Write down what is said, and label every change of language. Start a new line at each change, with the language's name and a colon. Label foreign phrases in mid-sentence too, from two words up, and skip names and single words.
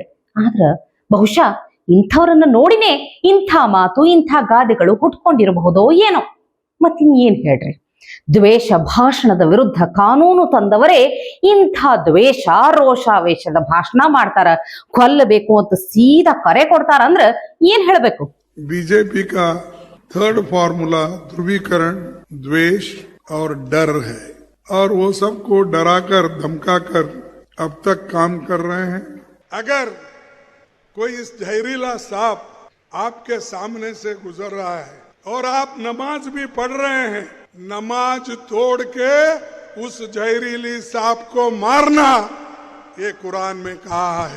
Kannada: ಆದ್ರ ಬಹುಶಃ ಇಂಥವ್ರನ್ನ ನೋಡಿನೇ ಇಂಥ ಮಾತು ಇಂಥ ಗಾದೆಗಳು ಹುಟ್ಕೊಂಡಿರಬಹುದೋ ಏನೋ. ಮತ್ತಿನ್ನೇನ್ ಹೇಳ್ರಿ, ದ್ವೇಷ ಭಾಷಣದ ವಿರುದ್ಧ ಕಾನೂನು ತಂದವರೇ ಇಂಥ ದ್ವೇಷ ರೋಷಾವೇಶದ ಭಾಷಣ ಮಾಡ್ತಾರ, ಕೊಲ್ಲಬೇಕು ಅಂತ ಸೀದಾ ಕರೆ ಕೊಡ್ತಾರ ಅಂದ್ರ ಏನ್ ಹೇಳ್ಬೇಕು?
Hindi: बीजेपी का
English: third formula
Hindi: ध्रुवीकरण, द्वेष और डर है और वो सबको डराकर धमकाकर अब तक काम कर रहे हैं। अगर कोई इस जहरीला सांप आपके सामने से गुजर रहा है और आप नमाज भी पढ़ रहे हैं, नमाज तोड़ के उस जहरीली सांप को मारना, ये कुरान में कहा है।